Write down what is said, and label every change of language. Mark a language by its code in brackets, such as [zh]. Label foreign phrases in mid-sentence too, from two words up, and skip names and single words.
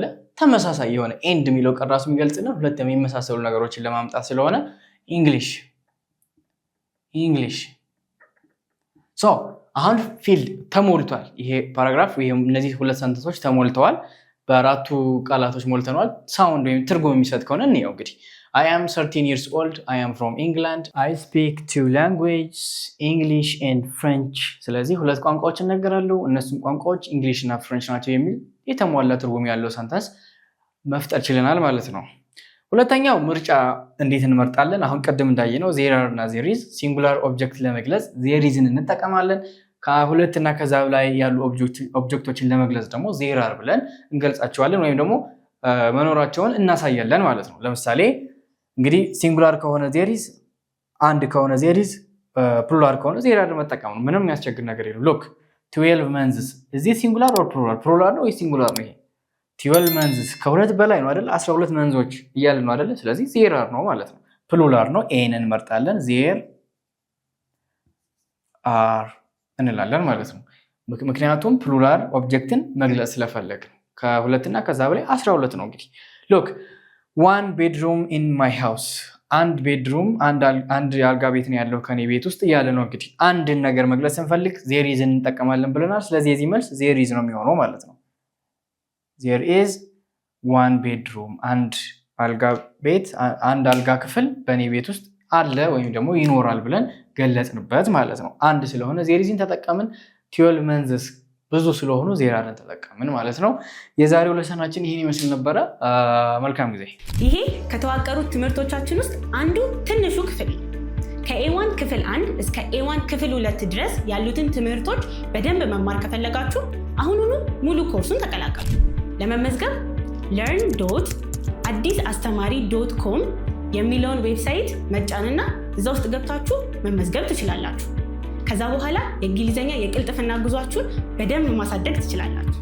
[am] ተመሳሳይ የሆነ ኤንድ የሚለው ቃል ራሱ የሚገልጽልን ሁለት የሚመሳሰሉ ነገሮችን ለማምጣት ስለሆነ እንግሊሽ ሶ አሁን ፊልድ ተሞልቷል። ይሄ ፓራግራፍ እነዚህ 2 ሰንተንሶች ተሞልተዋል። በአራቱ ቃላቶች ሞልተናል። ሳውንድ ወይም ትርጉም የሚሰጥ ከሆነ እንየው እንግዲህ [en] I am 13 years old. I am from England. I speak 2 languages, English and French. [am] ስለዚህ 2 ቋንቋዎች እናገራለሁ። እነሱም ቋንቋዎች እንግሊሽ እና ፍሬንች ናቸው የሚል የተሟላ ትርጉም ያለው ሰንተንስ መፍጠር ችለናል ማለት ነው። ሁለተኛው ምርጫ እንዴት እንመርጣለን? አሁን ቀደም እንዳየነው there are እና [en] there is singular object [am] ለመግለጽ [en] there is [am] እንጠቀማለን። ከሁለት እና ከዛ በላይ ያሉ ኦብጀክቶችን ለመግለጽ ደግሞ [en] there are [am] ብለን እንገልጻቸዋለን ወይም ደግሞ መኖራቸውን እናሳያለን ማለት ነው። ለምሳሌ እንግዲህ ሲንጉላር ከሆነ [en] there is፣ [am] አንድ ከሆነ [en] there is፣ [am] ፕሉራል ከሆነ [en] there are [am] መጠቀም ነው። ምንም የሚያስቸግር ነገር የለም። [en] look 12 months is this singular or plural? [am] ፕሉራል ነው ወይ ሲንጉላር ነው? ይሄ [en] 12 months [am] ከሁለት በላይ ነው አይደል? 12 መንዞች እያልን ነው አይደል? ስለዚህ [en] there are [am] ነው ማለት ነው። ፕሉራል ነው ኤን እንመርጣለን። [en] there are [am] እንላለን ማለት ነው። ምክንያቱም ፕሉራል ኦብጀክትን መግለጽ ስለፈለግን ከሁለት እና ከዛ በላይ 12 ነው። እንግዲህ [en] look 1 bedroom in my house [am] አንድ ቤድሩም አንድ የአልጋ ቤት ነው ያለው ከኔ ቤት ውስጥ እያለ ነው። እንግዲህ አንድን ነገር መግለጽ ስንፈልግ [en] there is [am] እንጠቀማለን ብለናል። ስለዚህ የዚህ መልስ [en] there is [am] ነው የሚሆነው ማለት ነው። [en] there is 1 bedroom [am] አንድ አልጋ ቤት አንድ አልጋ ክፍል በእኔ ቤት ውስጥ አለ ወይም ደግሞ ይኖራል ብለን ገለጽንበት ማለት ነው። አንድ ስለሆነ [en] there is [am] ተጠቀምን። [en] 12 months [am] ብዙ ስለሆኑ [en] there are [am] ተጠቀምን ማለት ነው። የዛሬው ለሰናችን ይሄን ይመስል ነበረ። መልካም ጊዜ። ይሄ ከተዋቀሩት ትምህርቶቻችን ውስጥ አንዱ ትንሹ ክፍል ነው። ከኤዋን ክፍል 1 እስከ ኤዋን ክፍል 2 ድረስ ያሉትን ትምህርቶች በደንብ መማር ከፈለጋችሁ አሁኑኑ ሙሉ ኮርሱን ተቀላቀሉ። ለመመዝገብ learn.addisastmari.com የሚለውን ዌብሳይት መጫንና እዛ ውስጥ ገብታችሁ መመዝገብ ትችላላችሁ። ከዛ በኋላ የእንግሊዘኛ የቅልጥፍና ጉዟችሁን በደንብ ማሳደግ ትችላላችሁ።